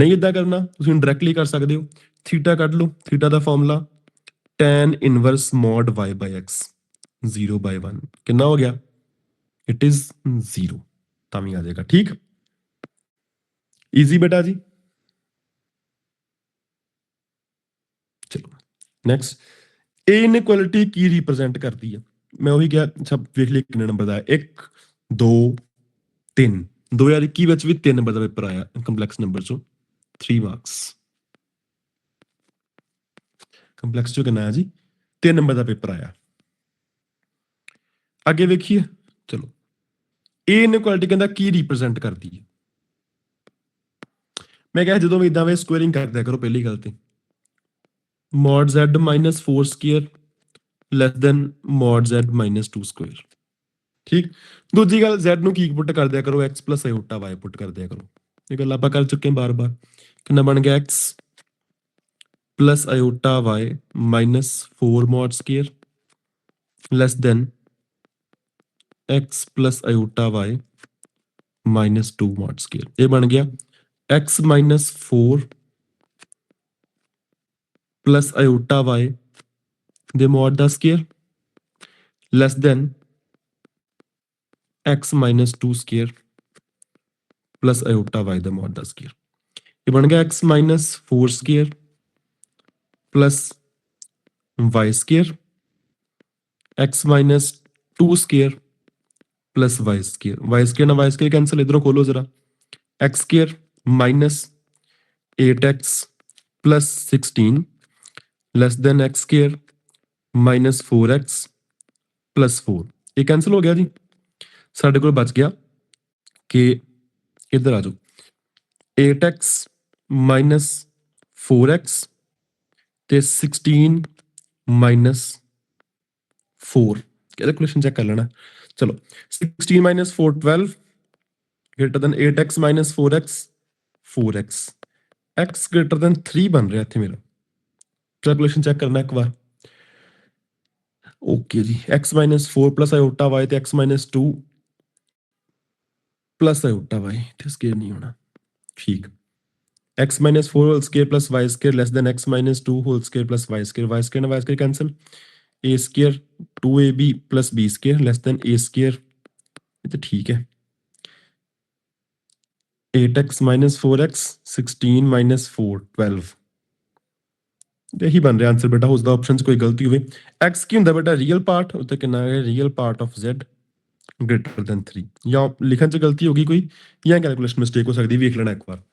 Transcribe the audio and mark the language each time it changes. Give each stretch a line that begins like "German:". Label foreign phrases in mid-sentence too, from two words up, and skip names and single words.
Hindi: नहीं इदा करना, तुम डायरैक्टली कर सकते हो, थीटा कट लो, थीटा का फॉर्मूला
English: tan inverse mod y by x 0/1
Hindi: कितना हो गया,
English: it is 0,
Hindi: तभी आ जाएगा। ठीक, इजी बेटा जी। चलो नेक्स्ट, ए इनइक्वालिटी की रिप्रेजेंट करती है, मैं वही क्या सब देख लिया कितने नंबर
Punjabi: ਦਾ 1 2 3 2021 ਵਿੱਚ ਵੀ 3 ਨੰਬਰ ਦਾ ਪੇਪਰ ਆਇਆ ਕੰਪਲੈਕਸ ਨੰਬਰ ਚੋਂ 3 ਮਾਰਕਸ। ਕੰਪਲੈਕਸ ਚੋਂ ਕਿੰਨਾ ਆਇਆ ਜੀ 3 ਨੰਬਰ ਦਾ ਪੇਪਰ ਆਇਆ। ਅੱਗੇ ਵੇਖੀਏ, ਚਲੋ ਇਹ ਇਨਇਕੁਐਲਿਟੀ ਕਹਿੰਦਾ ਕੀ ਰਿਪਰੈਜ਼ੈਂਟ ਕਰਦੀ ਹੈ। ਮੈਂ ਕਿਹਾ ਜਦੋਂ ਵੀ ਇਦਾਂ ਵੇ ਸਕੁਅਰਿੰਗ ਕਰਦਿਆ ਕਰੋ ਪਹਿਲੀ ਗੱਲ ਤੇ
English: mod z minus 4 square less than mod z minus 2 square।
Punjabi: ਠੀਕ, ਦੂਜੀ ਗੱਲ z ਨੂੰ ਕੀ ਪੁੱਟ ਕਰ ਦਿਆ ਕਰੋ
English: x plus iota y
Punjabi: ਪੁੱਟ ਕਰ ਦਿਆ ਕਰੋ। ਇਹ ਗੱਲ ਆਪਾਂ ਕਰ ਚੁੱਕੇ ਹਾਂ ਬਾਰ-ਬਾਰ। ਕਿੰਨਾ ਬਣ ਗਿਆ
English: x plus iota y minus 4 mod square less than x plus iota y minus 2 mod square।
Punjabi: ਇਹ ਬਣ ਗਿਆ
English: x minus 4 plus iota y ਦੇ mod ਦਾ square less than x minus 2 ਸਕੇਅਰ plus iota y ਦਾ mod ਦਾ ਸਕੇਅਰ।
Punjabi: ਇਹ ਬਣ ਗਿਆ
English: x minus 4 ਸਕੇਅਰ plus y ਸਕੇਅਰ x minus 2 ਸਕੇਅਰ plus y ਸਕੇਅਰ।
Punjabi: y ਸਕੇਅਰ ਨਾਲ y ਸਕੇਅਰ ਕੈਂਸਲ, ਇਧਰੋਂ ਖੋਲੋ ਜ਼ਰਾ।
English: x ਸਕੇਅਰ minus 8x plus 16 less than x ਸਕੇਅਰ minus 4x plus 4।
Punjabi: ਇਹ ਕੈਂਸਲ ਹੋ ਗਿਆ ਜੀ। ਸਾਡੇ ਕੋਲ ਬਚ ਗਿਆ ਕਿ ਇੱਧਰ ਆ ਜਾਓ
English: 8x minus 4x
Punjabi: ਤੇ 16 minus 4। ਕੈਲਕੂਲੇਸ਼ਨ ਚੈੱਕ ਕਰ ਲੈਣਾ। ਚਲੋ
English: 16 minus 4 12 greater than 8x minus 4x 4x x greater than 3
Punjabi: ਬਣ ਰਿਹਾ ਇੱਥੇ ਮੇਰਾ। ਕੈਲਕੂਲੇਸ਼ਨ ਚੈੱਕ ਕਰਨਾ ਇੱਕ ਵਾਰ। ਓਕੇ ਜੀ,
English: x minus 4 plus iota y
Punjabi: ਤੇ
English: x minus 2 plus iota y
Punjabi: ਤੇ ਸਕੇਅਰ ਨਹੀਂ ਹੋਣਾ।
English: ਠੀਕ, x minus 4 whole square plus y square less than x minus 2 whole square plus y square। y square ਨਾਲ y square cancel। a square 2ab plus b square less than a square।
Punjabi: ਇਹ ਤਾਂ ਠੀਕ ਹੈ।
English: 8x minus 4x
Punjabi: 16 minus 4 12। ਇਹੀ ਬਣ ਰਿਹਾ ਆਨਸਰ ਬੇਟਾ। ਉਸਦਾ ਆਪਸ਼ਨ 'ਚ ਕੋਈ ਗਲਤੀ ਹੋਵੇ। x ਕੀ ਹੁੰਦਾ ਬੇਟਾ
English: real part,
Punjabi: ਉੱਤੇ ਕਿੰਨਾ ਹੈ
English: real part of z greater than 3.
Punjabi: ਜਾਂ ਲਿਖਣ 'ਚ ਗਲਤੀ ਹੋ ਗਈ ਕੋਈ ਜਾਂ
English: calculation mistake
Punjabi: ਹੋ ਸਕਦੀ, ਵੇਖ ਲੈਣਾ ਇੱਕ ਵਾਰ।